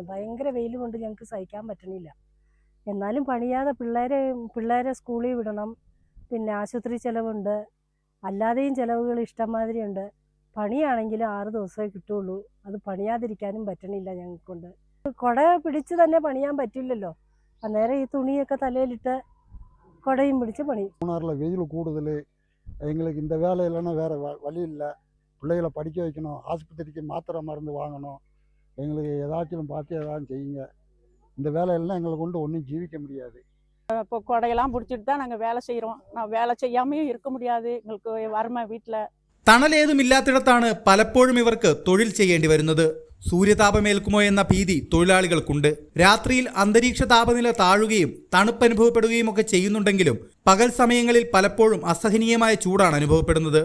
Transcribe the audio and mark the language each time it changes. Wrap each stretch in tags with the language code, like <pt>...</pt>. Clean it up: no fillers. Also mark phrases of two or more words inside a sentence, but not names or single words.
<ml>ഭയങ്കര വെയിൽ കൊണ്ട് ഞങ്ങൾക്ക് സഹിക്കാൻ പറ്റണില്ല. എന്നാലും പണിയാതെ പിള്ളേരെ സ്കൂളിൽ വിടണം, പിന്നെ ആശുപത്രി ചിലവുണ്ട്, അല്ലാതെയും ചിലവുകൾ ഇഷ്ടംമാതിരി ഉണ്ട്. പണിയാണെങ്കിൽ 6 ദിവസമേ കിട്ടുള്ളൂ. അത് പണിയാതിരിക്കാനും പറ്റണില്ല ഞങ്ങൾക്കൊണ്ട്. കുട പിടിച്ച് തന്നെ പണിയാൻ പറ്റില്ലല്ലോ. അന്നേരം ഈ തുണിയൊക്കെ തലയിലിട്ട് കുടയും പിടിച്ച് പണി. മൂന്നാറിലെ വെയിൽ കൂടുതൽ,</ml> <ta>எங்களுக்கு இந்த வேலை இல்லைன்னா வேறு வழி இல்லை. பிள்ளைகளை படிக்க வைக்கணும், ஆஸ்பத்திரிக்கு மாத்திரை மருந்து வாங்கணும். எங்களுக்கு ஏதாச்சும் பார்த்து ஏதாச்சும் செய்யுங்க. இந்த வேலையெல்லாம் எங்களை கொண்டு ஒன்றும் ஜீவிக்க முடியாது. இப்போ கொடையெல்லாம் பிடிச்சிட்டு தான் நாங்கள் வேலை செய்கிறோம். நான் வேலை செய்யாமையும் இருக்க முடியாது. எங்களுக்கு வறுமை വീട്ടിൽ.</ta> <ml>തണലേതുമില്ലാത്തിടത്താണ് പലപ്പോഴും ഇവർക്ക് തൊഴിൽ ചെയ്യേണ്ടി വരുന്നത്. സൂര്യതാപമേൽക്കുമോ എന്ന ഭീതി തൊഴിലാളികൾക്കുണ്ട്. രാത്രിയിൽ അന്തരീക്ഷ താപനില താഴുകയും തണുപ്പ് അനുഭവപ്പെടുകയും ഒക്കെ ചെയ്യുന്നുണ്ടെങ്കിലും പകൽ സമയങ്ങളിൽ പലപ്പോഴും അസഹനീയമായ ചൂടാണ് അനുഭവപ്പെടുന്നത്.</ml>